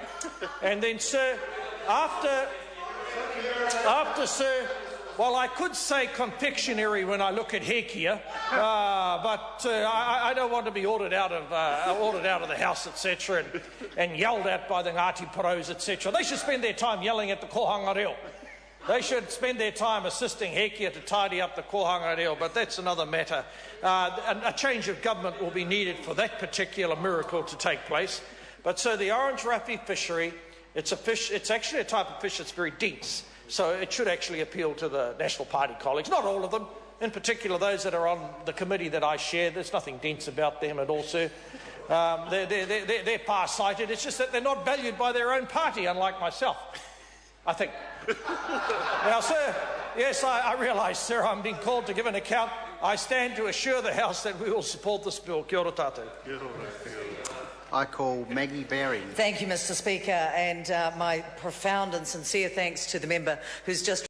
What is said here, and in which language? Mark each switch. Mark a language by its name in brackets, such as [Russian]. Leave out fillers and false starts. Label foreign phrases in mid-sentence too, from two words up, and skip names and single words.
[English] And then, sir, after, sir, well, I could say confectionery when I look at Hekia, but I don't want to be ordered out of the House, etc., and yelled at by the Ngāti Paros, etc. They should spend their time yelling at the [Māori] kohanga reo. [English] They should spend their time assisting Hekia to tidy up the [Māori] kohanga reo, [English] but that's another matter. A change of government will be needed for that particular miracle to take place. But so the orange roughy fishery, it's a fish. It's actually a type of fish that's very dense. So it should actually appeal to the National Party colleagues, not all of them, in particular those that are on the committee that I share. There's nothing dense about them at all, sir. They're far-sighted. It's just that they're not valued by their own party, unlike myself, I think. Now, sir, yes, I realise, sir, I'm being called to give an account. I stand to assure the House that we will support this bill. [Māori] Kia ora tātou. [English] I call Maggie Barry. Thank you, Mr. Speaker, and my profound and sincere thanks to the member who's just